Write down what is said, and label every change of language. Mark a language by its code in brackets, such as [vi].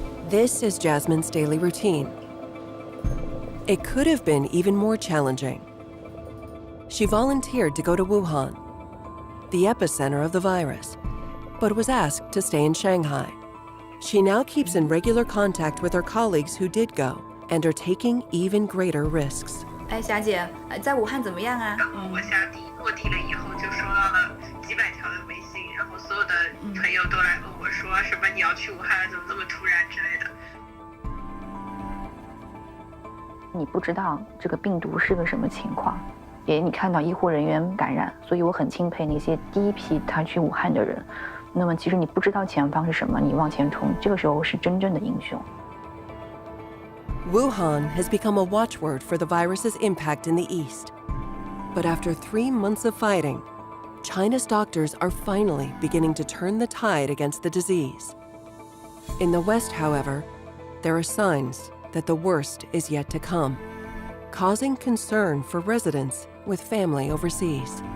[en] This is Jasmine's daily routine. It could have been even more challenging. She volunteered to go to Wuhan, the epicenter of the virus, but was asked to stay in Shanghai. She now keeps in regular contact with her colleagues who did go and are taking even greater risks. [zh] 哎，霞姐，在武汉怎么样啊？我下地落地了以后，就收到了几百条的微信，然后所有的朋友都来问我说什么你要去武汉了，怎么这么突然之类的。你不知道这个病毒是个什么情况，也你看到医护人员感染，所以我很钦佩那些第一批他去武汉的人。那么其实你不知道前方是什么，你往前冲，这个时候是真正的英雄。 [en] Wuhan has become a watchword for the virus's impact in the East. But after 3 months of fighting, China's doctors are finally beginning to turn the tide against the disease. In the West, however, there are signs that the worst is yet to come, causing concern for residents with family overseas.